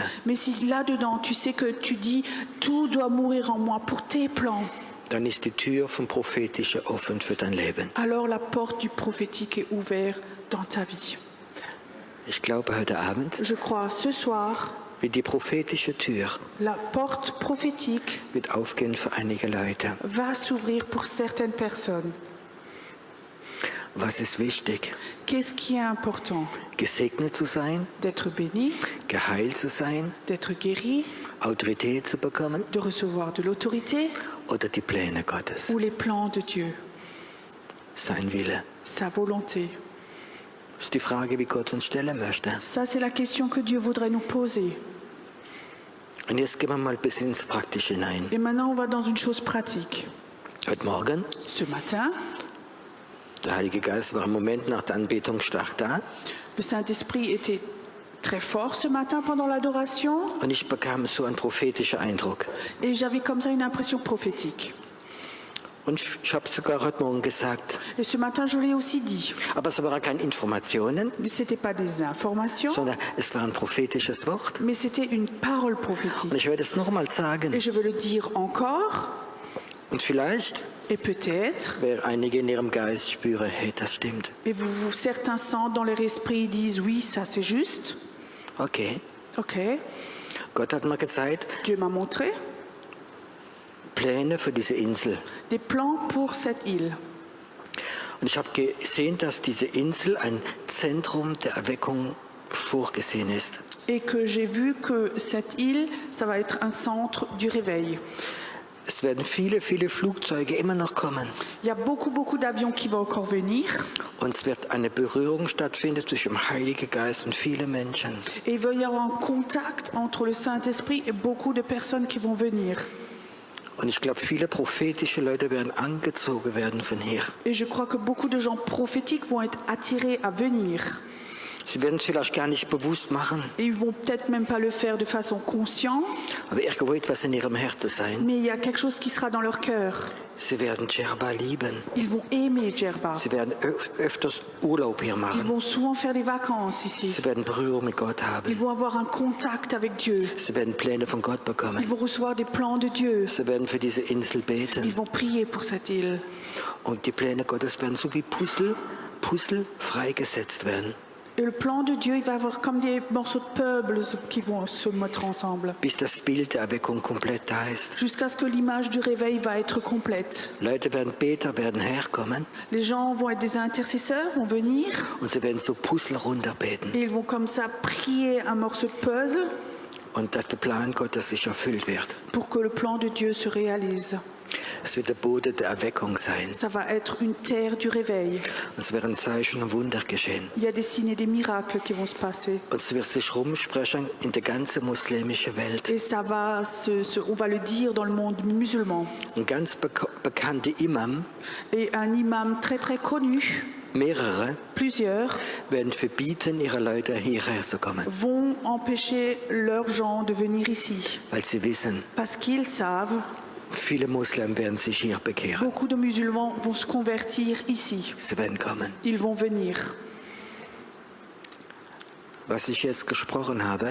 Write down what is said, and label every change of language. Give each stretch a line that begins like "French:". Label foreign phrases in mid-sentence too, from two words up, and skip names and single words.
French: Mais si là-dedans, tu sais que tu dis, tout doit mourir en moi pour tes plans,
German: Dann ist die Tür vom Prophetischen offen für dein Leben.
French: alors la porte du prophétique est ouverte dans ta vie.
German: Ich glaube, heute Abend
French: Je crois, ce soir,
German: wird die prophetische Tür
French: la porte prophétique
German: wird aufgehen für einige Leute.
French: va s'ouvrir pour certaines personnes.
German: Was ist wichtig?
French: Qu'est-ce qui est important?
German: Gesegnet zu sein,
French: D'être béni,
German: geheilt zu sein,
French: d'être guéri,
German: Autorität zu bekommen
French: de recevoir de l'autorité
German: oder die Pläne Gottes,
French: ou les plans de Dieu,
German: sein Wille.
French: sa volonté.
German: Das ist die Frage, wie Gott uns stellen möchte.
French: Ça, c'est la question que Dieu voudrait nous poser.
German: Und jetzt gehen wir mal bis ins Praktische hinein.
French: Et maintenant, on va dans une chose pratique.
German: Heute Morgen,
French: Ce matin,
German: der Heilige Geist war im Moment nach der Anbetung stark da.
French: le Saint-Esprit était très fort ce matin pendant l'adoration
German: und ich bekam so einen prophetischen Eindruck.
French: et j'avais comme ça une impression prophétique.
German: Und ich habe sogar heute Morgen gesagt,
French: Et ce matin, je l'ai aussi dit.
German: aber es waren keine Informationen,
French: Mais ce n'était pas des informations,
German: sondern es war ein prophetisches Wort.
French: mais c'était une parole
German: Und
French: prophétique.
German: ich werde es nochmal sagen.
French: Et je veux le dire encore,
German: Und vielleicht
French: et peut-être,
German: wer einige in ihrem Geist spüre, hey, das stimmt.
French: et certains sentent dans leur esprit, ils disent oui, ça c'est juste.
German: Okay.
French: Ok,
German: Gott hat mir gezeigt,
French: Dieu m'a montré
German: Pläne für diese Insel.
French: des plans pour cette île.
German: Und ich habe gesehen, dass diese Insel ein Zentrum der Erweckung vorgesehen ist.
French: Et que j'ai vu que cette île, ça va être un centre du réveil.
German: Es werden viele, viele Flugzeuge immer noch kommen.
French: Il y a beaucoup d'avions qui vont encore venir.
German: Und es wird eine Berührung stattfinden zwischen dem Heiligen Geist und vielen Menschen.
French: Et il va y avoir un contact entre le Saint-Esprit et beaucoup de personnes qui vont venir.
German: Und ich glaube, viele prophetische Leute werden angezogen werden von hier.
French: Et je crois que beaucoup de gens prophétiques vont être attirés à venir.
German: Sie werden es vielleicht gar nicht bewusst machen,
French: Et ils vont peut-être même pas le faire de façon consciente,
German: aber irgendwo etwas in ihrem Herzen sein.
French: mais il y a quelque chose qui sera dans leur cœur.
German: Sie werden Djerba lieben.
French: Ils vont aimer Djerba.
German: Sie werden öfters Urlaub hier
French: Ils
German: machen.
French: vont souvent faire des vacances ici.
German: Sie werden Berührung mit Gott
French: Ils
German: haben.
French: vont avoir un contact avec Dieu.
German: Sie werden Pläne von Gott
French: Ils
German: bekommen.
French: vont recevoir des plans de Dieu.
German: Sie werden für diese Insel
French: Ils
German: beten.
French: vont prier pour cette île.
German: Und die Pläne Gottes werden so wie Puzzle freigesetzt werden.
French: Et le plan de Dieu, il va avoir comme des morceaux de puzzle qui vont se mettre ensemble.
German: Bis das Bild der Erweckung komplett da ist.
French: Jusqu'à ce que l'image du réveil va être complète.
German: Leute werden Beter, werden herkommen
French: Les gens vont être des intercesseurs, vont venir.
German: und sie werden so Puzzle runterbeten.
French: Et ils vont comme ça prier un morceau de puzzle
German: Und dass der Plan Gottes sich erfüllt wird.
French: pour que le plan de Dieu se réalise.
German: Es wird der Boden der Erweckung sein.
French: Ça va être une terre du réveil.
German: Es werden Zeichen und Wunder geschehen.
French: Il y a des signes et des miracles qui vont se passer.
German: Und es wird sich rumsprechen in der ganzen muslimischen Welt.
French: Et ça va on va le dire dans le monde musulman.
German: Ein ganz bekannter Imam,
French: Et un imam très connu,
German: mehrere,
French: plusieurs,
German: werden verbieten, ihre Leute hierher zu kommen.
French: vont empêcher leurs gens de venir ici.
German: Weil sie wissen,
French: Parce qu'ils savent,
German: viele Muslimen werden sich hier bekehren.
French: beaucoup de musulmans vont se convertir ici.
German: Sie werden kommen.
French: Ils vont venir.
German: Was ich jetzt gesprochen habe,